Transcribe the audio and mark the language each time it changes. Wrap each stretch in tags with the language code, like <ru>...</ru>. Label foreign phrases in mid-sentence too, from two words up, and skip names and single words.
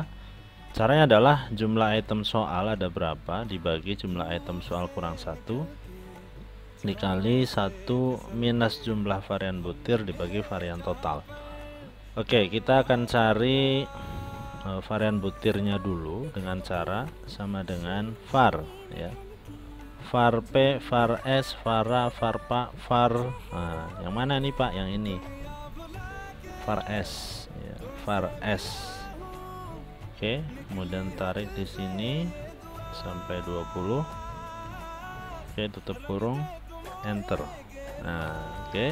<id>Caranya adalah jumlah item soal ada berapa dibagi jumlah item soal kurang 1 dikali 1 minus jumlah varian butir dibagi varian total. Oke, kita akan cari varian butirnya dulu dengan cara sama dengan var ya. Var P, var S, vara, varpa, var. Nah, yang mana nih Pak? Yang ini. Var S ya, var S. Oke, kemudian tarik di sini sampai 20. Oke, tutup kurung, enter. Nah, oke.</id>